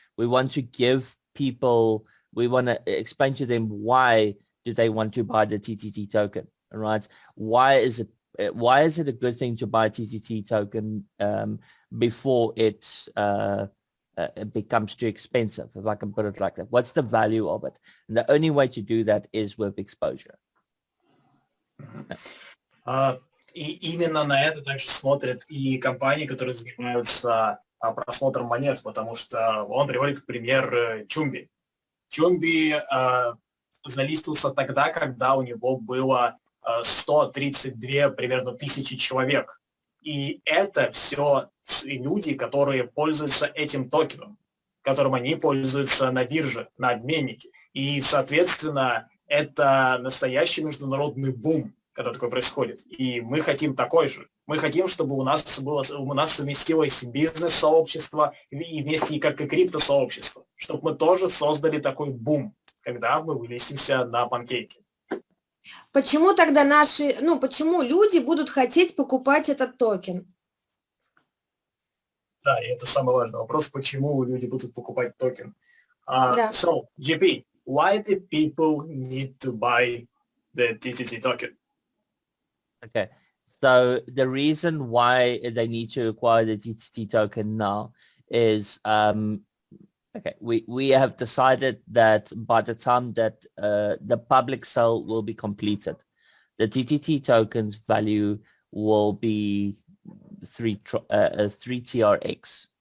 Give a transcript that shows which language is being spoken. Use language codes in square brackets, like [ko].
[en] We want to give people, we want to explain to them why do they want to buy the TTT token, right? Why is it a good thing to buy TTT token before it becomes too expensive, if I can put it like that? What's the value of it? And the only way to do that is with exposure. [ru] И именно на это также смотрят и компании, которые занимаются просмотром монет, потому что он приводит в пример Чумби. Чумби залистился тогда, когда у него было 132 примерно тысячи человек. И это все люди, которые пользуются этим токеном, которым они пользуются на бирже, на обменнике. И, соответственно, это настоящий международный бум, когда такое происходит. И мы хотим такой же. Мы хотим, чтобы у нас совместилось бизнес-сообщество и вместе как и крипто-сообщество, чтобы мы тоже создали такой бум, когда мы вылеземся на панкейки. Почему тогда почему люди будут хотеть покупать этот токен? Да, и это самый важный вопрос, почему люди будут покупать токен. Да. [en] So, GP, why do people need to buy the TTT token? Okay, so the reason why they need to acquire the TTT token now is, okay, we have decided that by the time that the public sale will be completed, the TTT token's value will be 3 TRX.